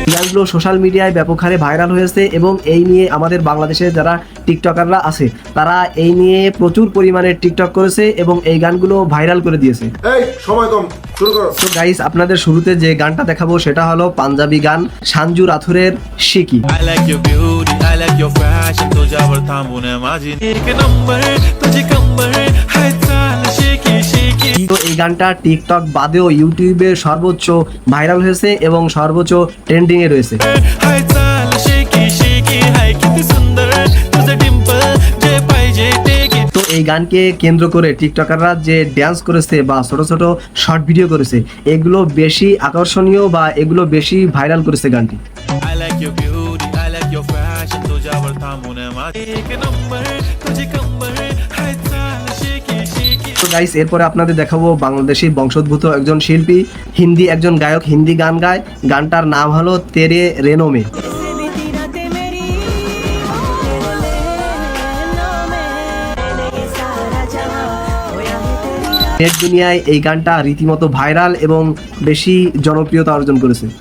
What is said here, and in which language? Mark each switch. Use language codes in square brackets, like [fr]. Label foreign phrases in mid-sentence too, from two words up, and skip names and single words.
[bn] গানগুলো সোশ্যাল মিডিয়ায় ব্যাপক হারে ভাইরাল হয়েছে এবং এই নিয়ে আমাদের বাংলাদেশের যারা টিকটকাররা আছে তারা এই নিয়ে প্রচুর পরিমাণে টিকটক করেছে এবং এই গানগুলো ভাইরাল করে দিয়েছে। এই সময় কম, শুরু করো। তো গাইস, আপনাদের শুরুতে যে গানটা দেখাবো সেটা হলো পাঞ্জাবি গান সঞ্জু রাথোরের শিকি। [en] I like your beauty, I like your fashion, [mr] तुझ्यावर थांबून माझी एक नंबर तुझी कंबर हाय चाल शेकी शेकी। [bn] তো এই গানটা টিকটক বাদেও ইউটিউবে সর্বোচ্চ ভাইরাল হয়েছে এবং সর্বোচ্চ ট্রেন্ডিং এ রয়েছে। [mr] हाय चाल शेकी शेकी हाय किती सुंदर तुझं डिंपल जे पाहिजे ते घे। [bn] তো এই গানকে কেন্দ্র করে টিকটকাররা যে ড্যান্স করেছে বা ছোট ছোট শর্ট ভিডিও করেছে, এগুলো বেশি আকর্ষণীয় বা এগুলো বেশি ভাইরাল করেছে গানটি। [en] I like your beauty, I like your fashion, [mr] तुझ्यावर थांबून माझी एक नंबर तुझी कंबर हाय चाल शेकी शेकी। [bn] তো গাইস, এরপরে আপনাদের দেখাবো বাংলাদেশি বংশোদ্ভূত একজন শিল্পী, হিন্দি একজন গায়ক, হিন্দি গান গায়। গানটার নাম হলো তেরে রেনোমে। নেট দুনিয়ায় এই গানটা রীতিমতো ভাইরাল এবং বেশি জনপ্রিয়তা অর্জন করেছে।